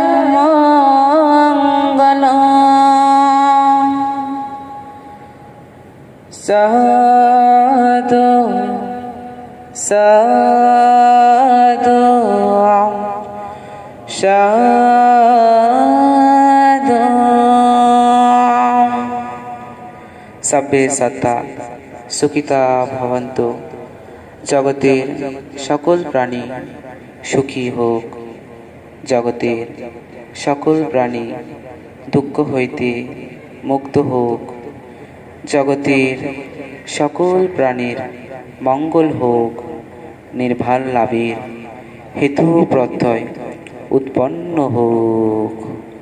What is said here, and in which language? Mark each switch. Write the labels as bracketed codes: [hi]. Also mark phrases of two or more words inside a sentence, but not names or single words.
[pi] mangala sadhu sadhu sadhu sabbe satta sukhita bhavantu [bn] জগতের সকল প্রাণী সুখী হোক জগতের সকল প্রাণী দুঃখ হইতে মুক্ত হোক জগতের সকল প্রাণীর মঙ্গল হোক নির্ভার লাভের হেতু প্রত্যয় উৎপন্ন হোক।